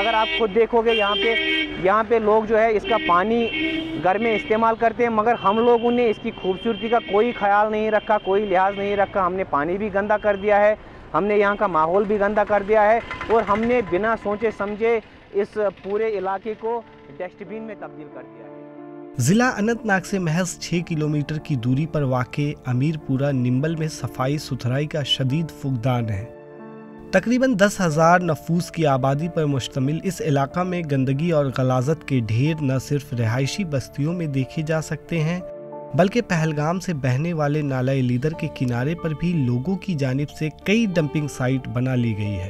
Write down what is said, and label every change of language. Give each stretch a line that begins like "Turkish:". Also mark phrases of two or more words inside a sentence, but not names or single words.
Urdu: اگر آپ خود دیکھو گے یہاں پہ لوگ جو ہے اس کا پانی گھر میں استعمال کرتے ہیں، مگر ہم لوگوں نے اس کی خوبصورتی کا کوئی خیال نہیں رکھا، کوئی لحاظ نہیں رکھا۔ ہم نے پانی بھی گندا کر دیا ہے، ہم نے یہاں کا ماحول بھی گندا کر دیا ہے، اور ہم نے بنا سوچے سمجھے اس پورے علاقے کو
English: dust bin
Urdu: میں تبدیل کر دیا ہے۔ ضلع اننت ناگ سے محض 6 کلومیٹر کی دوری پر واقع امیر پورہ نمبل میں صفائی ستھرائی کا شدید فقدان ہے۔ تقریباً 10,000 نفوس کی آبادی پر مشتمل اس علاقہ میں گندگی اور غلاظت کے ڈھیر نہ صرف رہائشی بستیوں میں دیکھے جا سکتے ہیں، بلکہ پہلگام سے بہنے والے نالہ لیدر کے کنارے پر بھی لوگوں کی جانب سے کئی
English: dumping site
Urdu: بنا لی گئی ہے۔